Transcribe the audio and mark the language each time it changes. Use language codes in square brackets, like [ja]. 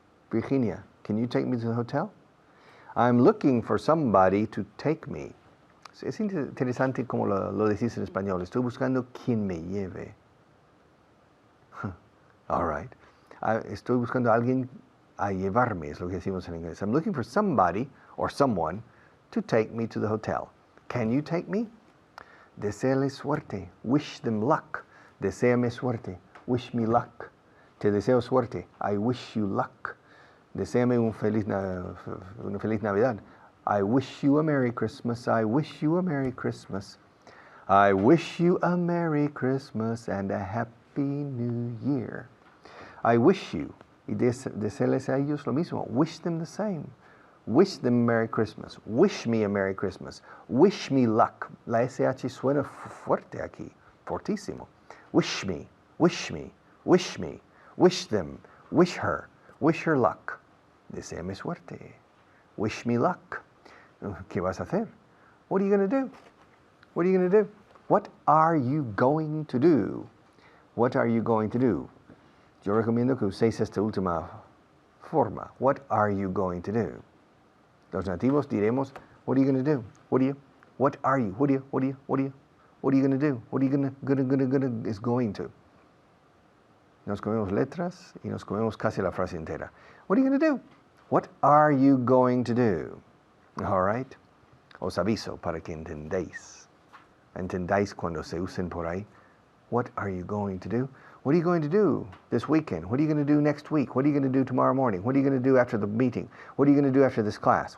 [en] Virginia, can you take me to the hotel? I'm looking for somebody to take me. [es] Es interesante como lo decís en español. Estoy buscando quien me lleve. [en] All right. [es] Estoy buscando a alguien a llevarme, es lo que decimos en inglés. [en] I'm looking for somebody or someone to take me to the hotel. Can you take me? [es] Deseale suerte. [en] Wish them luck. [es] Deséame suerte. [en] Wish me luck. [es] Te deseo suerte. [en] I wish you luck. [es] Deséame una feliz Navidad. [en] I wish you a Merry Christmas. I wish you a Merry Christmas. I wish you a Merry Christmas and a Happy New Year. I wish you. [es] Y desearles a ellos lo mismo. [en] Wish them the same. Wish them Merry Christmas. Wish me a Merry Christmas. Wish me luck. [es] La SH suena fuerte aquí. Fortísimo. [en] Wish me. Wish me. Wish me. Wish them. Wish her. Wish her luck. [es] Deseame suerte. [en] Wish me luck. [es] ¿Qué vas a hacer? [en] What are you going to do? What are you going to do? What are you going to do? What are you going to do? [es] Yo recomiendo que uséis esta última forma. [en] What are you going to do? [es] Los nativos diremos, [en] what are you going to do? What are you? What are you? What are you? What are you? What are you? What are you going to do? What are you gonna is going to? [es] Nos comemos letras y nos comemos casi la frase entera. [en] What are you going to do? What are you going to do? All right. [es] Os aviso para que entendáis cuando se usen por ahí. [en] What are you going to do? What are you going to do this weekend? What are you going to do next week? What are you going to do tomorrow morning? What are you going to do after the meeting? What are you going to do after this class?